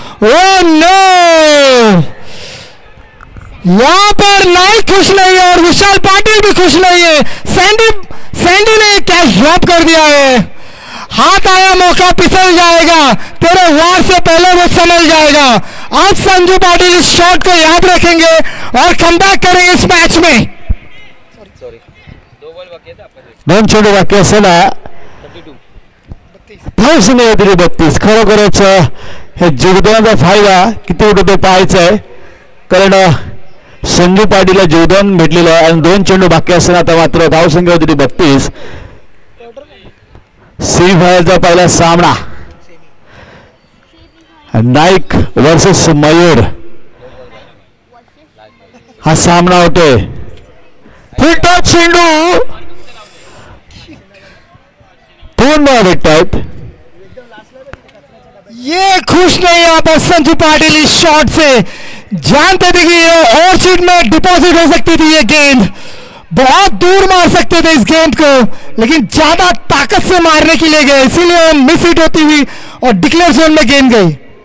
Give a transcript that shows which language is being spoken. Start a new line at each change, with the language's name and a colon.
Hindi: Oh no, यहां पर नाइक खुश नहीं है और विशाल पाटिल भी खुश नहीं है। सैंडी ने कैच ड्रॉप कर दिया है। हाथ आया मौका फिसल जाएगा, तेरे वार से पहले वो समझ जाएगा। आज संजू पाटिल इस शॉट को याद रखेंगे और कमबैक करेंगे इस मैच में। सॉरी 2 बॉल बाकी था आपका।
Marathi: 2 चेंडू बाकी असताना 32 खरोखरच हे जीवदानाचा फायदा किती होतो ते पाहायचं आहे, कारण संजू पाटीलला जीवदान भेटलेलं आहे आणि 2 चेंडू बाकी असताना आता मात्र धावसंख्या होती 32. सेमीफायनलचा पहिला सामना नाईक वर्सेस मयूर हा सामना होतोय. फुलटॉप चेंडू 2 बॉल भेटतात.
Hindi: ये खुश नहीं यहां पर संजू पाटिल इस शॉट से, जानते थे कि ये और सीट में डिपॉजिट हो सकती थी। ये गेंद बहुत दूर मार सकते थे इस गेंद को, लेकिन ज्यादा ताकत से मारने के लिए गए, इसीलिए मिस हिट होती हुई और डिक्लेयर जोन में गेंद गई.